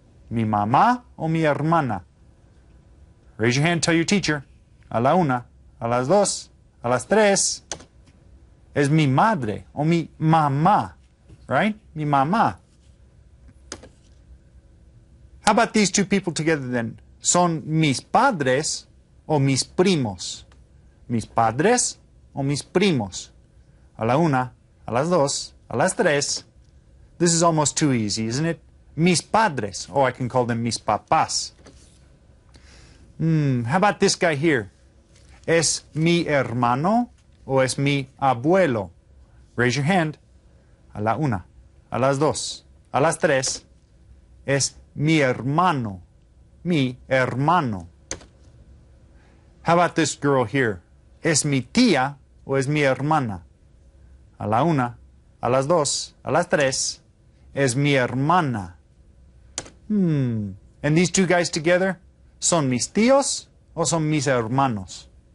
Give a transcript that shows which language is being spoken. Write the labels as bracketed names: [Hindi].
[Spanish] Mi mamá o mi hermana? [English] Raise your hand, tell your teacher. [Spanish] A la 1, a las 2, a las 3. Es mi madre o mi mamá. [English] Right? [Spanish] Mi mamá. [English] How about these two people together then? [Spanish] Son mis padres o mis primos? Mis padres o mis primos? A la 1, a las 2, a las 3. [English] This is almost too easy, isn't it? [Spanish] Mis padres. [English] Oh, I can call them [Spanish] mis papás. [English] How about this guy here? [Spanish] ¿Es mi hermano o es mi abuelo? [English] Raise your hand. [Spanish] A la 1, a las 2, a las 3. Es mi hermano. Mi hermano. [English] How about this girl here? [Spanish] ¿Es mi tía o es mi hermana? A la 1, a las 2, a las 3. Es mi hermana. [English] And these two guys together? [Spanish] ¿Son mis tíos o son mis hermanos?